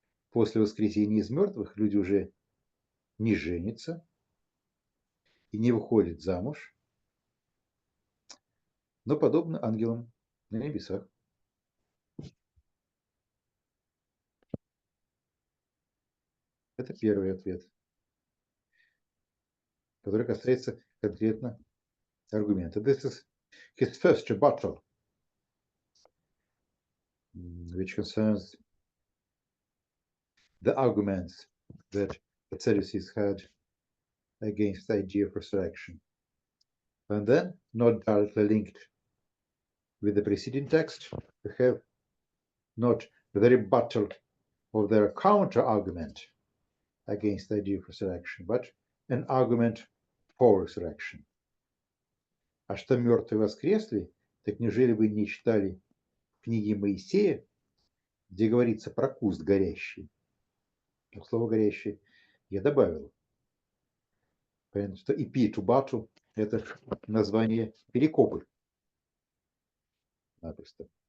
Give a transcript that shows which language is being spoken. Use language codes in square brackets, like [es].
[ru] после воскресения из мертвых люди уже не женятся и не выходят замуж, но подобно ангелам на небесах. Это первый ответ, который касается конкретно аргумента. [en] This is his first rebuttal, which concerns the arguments that the Sadducees had against the idea of resurrection. And then, not directly linked with the preceding text, we have not the rebuttal of their counter-argument against the idea of resurrection, but an argument for resurrection. [ru] А что мертвые воскресли, так неужели вы не читали книги Моисея, где говорится про куст горящий? Слово горящий я добавил. Понятно, что ипи тубату – это название перекопы. Напросто.